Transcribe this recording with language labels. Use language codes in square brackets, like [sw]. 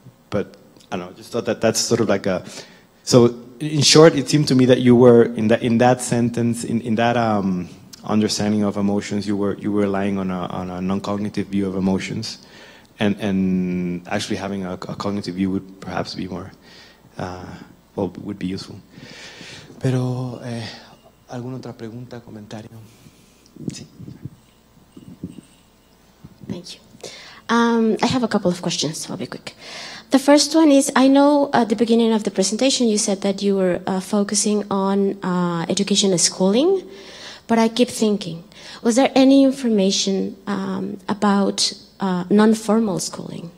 [en] But I don't know, just thought that that's sort of like a, so in short, it seemed to me that you were in that sentence, in that understanding of emotions, you were relying on a non-cognitive view of emotions, and actually having a cognitive view would perhaps be more would be useful. [es] Pero ¿alguna otra pregunta, comentario? Sí. [en] Thank you. I have a couple of questions. I'll be quick. The first one is, I know at the beginning of the presentation you said that you were focusing on education and schooling, but I keep thinking, was there any information about non-formal schooling?